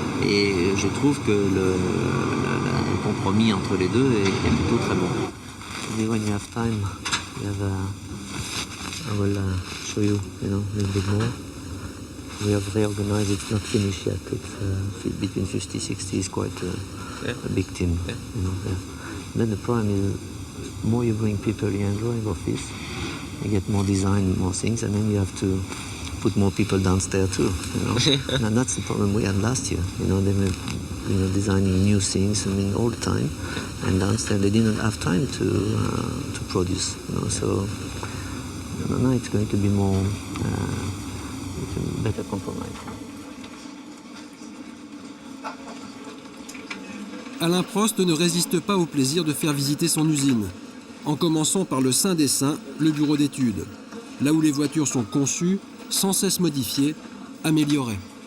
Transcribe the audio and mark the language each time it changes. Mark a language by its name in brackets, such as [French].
[French] Et je trouve que le compromis entre les deux est plutôt très bon. [English] Maybe when you have time, I will show you, a little bit more. We have reorganized, it's not finished yet. It's between 50, 60 is quite a big team. Yeah. Then the problem is, more you bring people you enjoy in office, you get more design, more things, and then you have to put more people downstairs too. And that's the problem we had last year. They were designing new things, all the time, and downstairs they didn't have time to produce. So now it's going to be more better compromise. [French] Alain Prost ne résiste pas au plaisir de faire visiter son usine, en commençant par le saint des saints, le bureau d'études, là où les voitures sont conçues, sans cesse modifiées, améliorées.